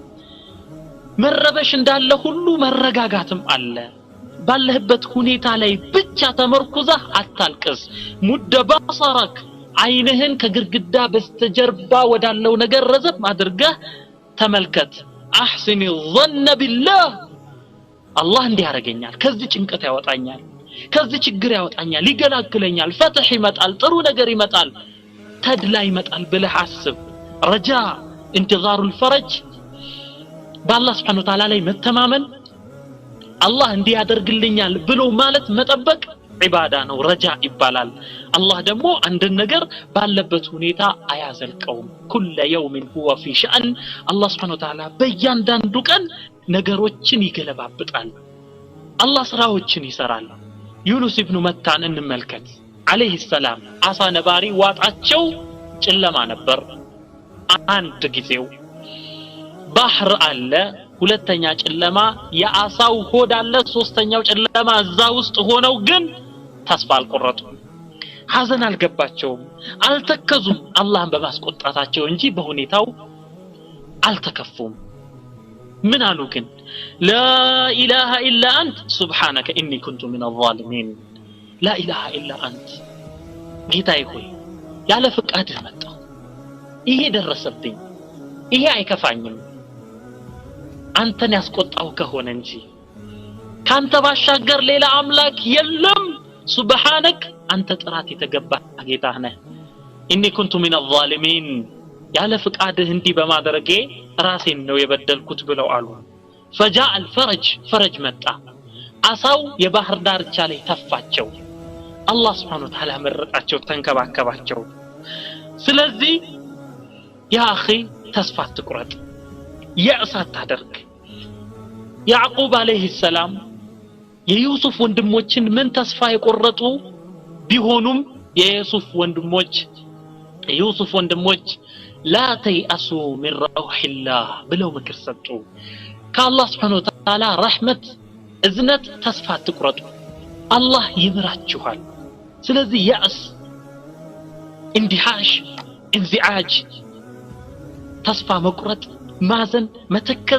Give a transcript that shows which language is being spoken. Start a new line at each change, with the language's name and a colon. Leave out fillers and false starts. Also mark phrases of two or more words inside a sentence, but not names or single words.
Amharic: መረበሽ እንዳለ ሁሉ መረጋጋትም አለ ባለህበት ሁኔታ ላይ ብቻ ተመርኩዘህ አታልቅስ ሙደባሰረክ አይንህን ከግርግዳ በስተጀርባ ወዳለው ነገር ረዘብ አድርገህ ተመልከት
Arabic: أحسني الظن بالله
Amharic: አላህ እንዲያረጋኛል ከዚህ ጭንቀት ያወጣኛል ከዚህ ችግር ያወጣኛል ይገላግለኛል ፈትህ ይመጣል ጥሩ ነገር ይመጣል ተድላ ይመጣል ብለህ አስብ
Arabic: رجاء انتظار الفرج
Amharic: በአላህ
Arabic: سبحانه وتعالى
Amharic: ላይ መተማመን አላህ እንዲያደርግልኛል ብሎ ማለት መጠበቅ ዒባዳ ነው ረጃ ይባላል አላህ ደግሞ አንድ ነገር ባለበት ሁኔታ አያዘልቀውም
Arabic: كل يوم هو في شأن
Amharic: አላህ
Arabic: سبحانه وتعالى
Amharic: በእያንዳንዱ ቀን ነገሮችን ይገለባብጣል አላህ ስራዎችን ይሰራል ዩኑስ ኢብኑ መታን እንመልከት
Arabic: عليه السلام
Amharic: አሳ ነባሪ ዋጣቸው ጨለማ ነበር አንድ ጊዜው ባህር አለ ሁለተኛ ጨለማ ያአሳው ሆድ አለ ሶስተኛው ጨለማ እዛ ውስጥ ሆነው ግን ተስፋ አልቆረጡም ሐዘን አልገባቸውም አልተከዙም አላህን በማስቆጣታቸው እንጂ በሁኔታው አልተከፉም ምን አሉ ግን
Arabic: لا اله الا انت سبحانك اني كنت من الظالمين لا اله الا انت
Amharic: ጌታዬ ሆይ ያለ ፍቃድህ መጣሁ ይሄ ደረሰብኝ ይሄ አይከፋኝም አንተን ያስቆጣው ከሆነ እንጂ ካንተ ባሻገር ሌላ አምላክ የለም ሱብሃንክ አንተ ጥራት የተገባ ጌታህ ነህ
Arabic: إني كنت من الظالمين
Amharic: ያለ ፍቃድህ እንዲህ በማድረጌ ራሴን ነው የበደልኩት ብለው አሉ
Arabic: فجاء الفرج فرج
Amharic: መጣ አሳው የባህር ዳርቻ ላይ ተፋቸው አላህ
Arabic: سبحانه وتعالى
Amharic: መረጣቸው ተንከባከባቸው ስለዚህ
Arabic: يا اخي
Amharic: ተስፋ አትቁረጥ ያዕሳት ታደርግ ያዕቁብ
Arabic: عليه السلام
Amharic: የዩሱፍ ወንድሞችን ምን ተስፋ የቆረጡ ቢሆኑም የዩሱፍ ወንድሞች
Arabic: لا تيأسوا من روح الله
Amharic: ብለው ምክር ሰጡ ከአላህ Subhanahu
Arabic: وتعالى
Amharic: ረህመት እዝነት ተስፋ አትቁረጡ አላህ ይምራችኋል ስለዚህ ያዕስ እንዲሃሽ እንዚዓጅ ተስፋ መቁረጥ ማዘን መተከዝ